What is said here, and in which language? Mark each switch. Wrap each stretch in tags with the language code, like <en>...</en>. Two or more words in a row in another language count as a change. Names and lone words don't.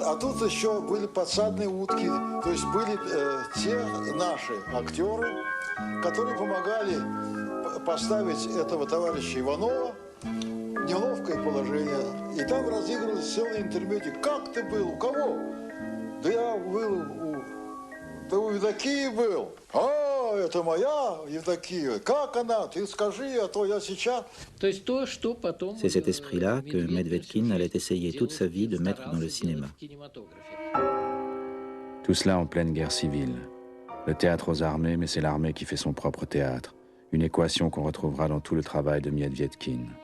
<ru>А тут еще были подсадные утки. То есть были те наши актеры, которые помогали поставить этого товарища Иванова в неловкое положение. И там разыгрывались целые интермедии. Как ты был? У кого? Да я был у Евдокии был. А, это моя Евдокия. Как она? Ты скажи, а то я сейчас...</ru> <fr>C'est cet esprit-là que Medvedkin allait essayer toute sa vie de mettre dans le cinéma. Tout cela en pleine guerre civile. Le théâtre aux armées, mais c'est l'armée qui fait son propre théâtre. Une équation qu'on retrouvera dans tout le travail de Medvedkin.</fr>